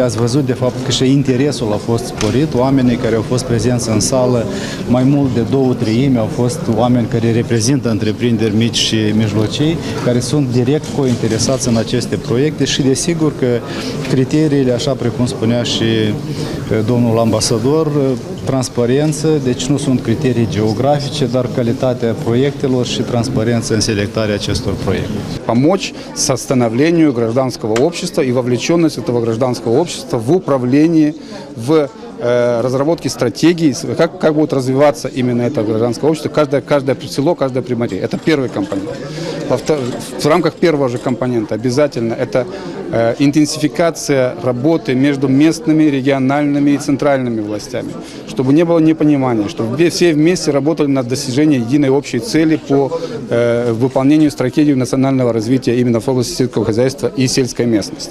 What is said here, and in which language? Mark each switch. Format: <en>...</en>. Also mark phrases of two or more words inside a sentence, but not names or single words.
<ro>Ați văzut de fapt că și interesul a fost sporit. Oamenii care au fost prezenți în sală, mai mult de 2/3 au fost oameni care reprezintă întreprinderi mici și mijlocii, care sunt direct cointeresați în aceste proiecte și desigur că criteriile, așa precum spunea și domnul ambasador, transparență, deci nu sunt criterii geografice, dar calitatea proiectelor și transparență în selectarea acestor проекты.</ro> <ru>Помочь становлению гражданского общества и вовлеченность этого гражданского общества в управлении, в разработке стратегий, как будет развиваться именно это гражданское общество, каждое село, каждое предприятие. Это первый компонент. В рамках первого же компонента обязательно это интенсификация работы между местными, региональными и центральными властями, чтобы не было непонимания, чтобы все вместе работали над достижением единой общей цели по выполнению стратегии национального развития именно в области сельского хозяйства и сельской местности.</ru>